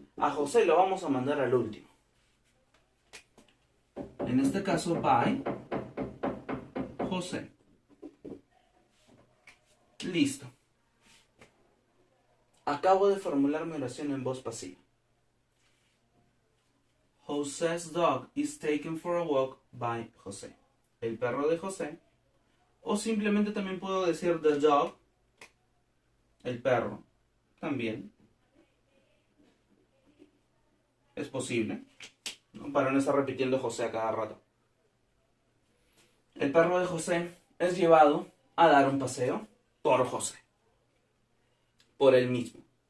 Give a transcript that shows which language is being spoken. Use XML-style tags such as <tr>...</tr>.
<es>A José lo vamos a mandar al último. En este caso, by José. Listo. Acabo de formular mi oración en voz pasiva.</es> <en>José's dog is taken for a walk by José.</en> <es>El perro de José. O simplemente también puedo decir</es> <en>the dog.</en> <es>El perro. También. Es posible, ¿no? Para no estar repitiendo José a cada rato. El perro de José es llevado a dar un paseo por José. Por él mismo.</es>